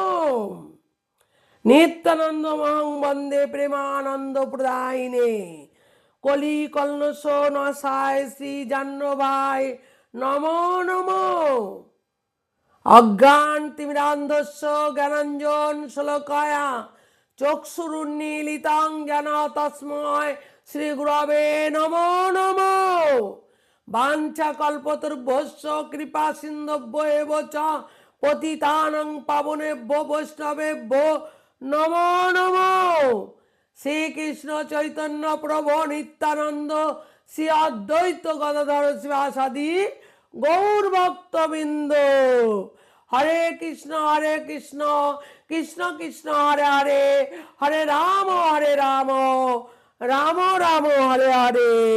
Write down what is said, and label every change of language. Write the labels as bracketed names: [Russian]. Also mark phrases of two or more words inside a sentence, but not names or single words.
[Sanskrit] নিত্যানন্দ মহং বন্দে প্রেমানন্দ প্রদায়িনে কলি কলনস নশায় শ্রী জাহ্নবায় নমো নমো। অজ্ঞান তিমিরান্ধস্য জ্ঞানাঞ্জন শলাকায়া চক্ষুরুন্মীলিতং জ্ঞান তস্মৈ শ্রী গুরবে নমো নমঃ। বাঞ্ছা কল্পতরুভ্যশ্চ কৃপা সিন্ধুভ্য এব চ পতিতানাং পাবনেভ্যো বৈষ্ণবেভ্যো নমো নমঃ। শ্রীকৃষ্ণ চৈতন্য প্রভু নিত্যানন্দ শ্রী অদ্বৈত গদাধর শিবাসাদি গৌর ভক্তবৃন্দ। হরে কৃষ্ণ কৃষ্ণ কৃষ্ণ হরে হরে, হরে রাম রাম রাম হরে হরে।